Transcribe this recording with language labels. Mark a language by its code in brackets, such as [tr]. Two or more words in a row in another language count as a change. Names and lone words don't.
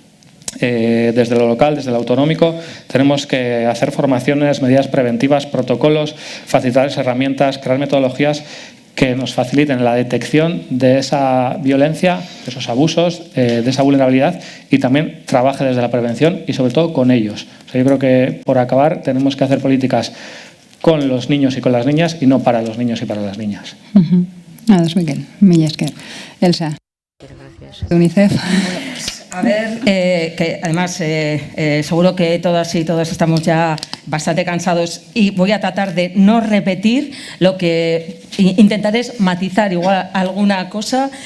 [es] Desde lo local, desde lo autonómico, tenemos que hacer formaciones, medidas preventivas, protocolos, facilitar herramientas, crear metodologías que nos faciliten la detección de esa violencia, de esos abusos, de esa vulnerabilidad, y también trabaje desde la prevención y sobre todo con ellos. O sea, yo creo que por acabar tenemos que hacer políticas con los niños y con las niñas y no para los niños y para las niñas. [eu] Ados, Miquel. Mila esker. Elsa. [es] Gracias. De UNICEF. A ver, que además seguro que todas y todos estamos ya bastante cansados y voy a tratar de no repetir lo que intentaré es matizar igual alguna cosa.